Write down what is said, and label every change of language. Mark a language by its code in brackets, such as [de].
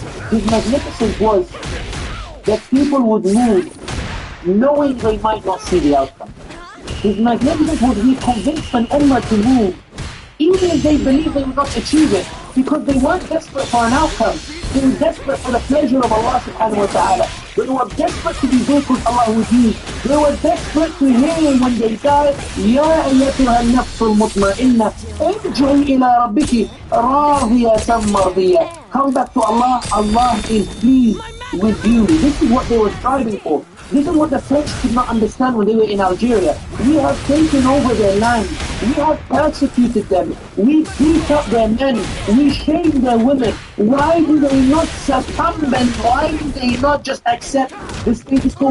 [en] His magnificence was that people would move knowing they might not see the outcome. His magnificence was he convinced an ummah to move even if they believed they would not achieve it, because they weren't desperate for an outcome. They were desperate for the pleasure of Allah subhanahu wa ta'ala. They were desperate to be good with Allah with you. They were desperate to hear when they died, [ar] يَا أَيَّتُهَا النَّفْسُ الْمُطْمَئِنَّةِ ارْجِعِي إِلَىٰ رَبِّكِ رَاضِيَةً مَرْضِيَّةً. [en] Come back to Allah. Allah is pleased with you. This is what they were striving for. This is what the French could not understand when they were in Algeria. We have taken over their land. We have persecuted them. We beat up their men. We shame their women. Why do they not succumb and why do they not just accept the status quo?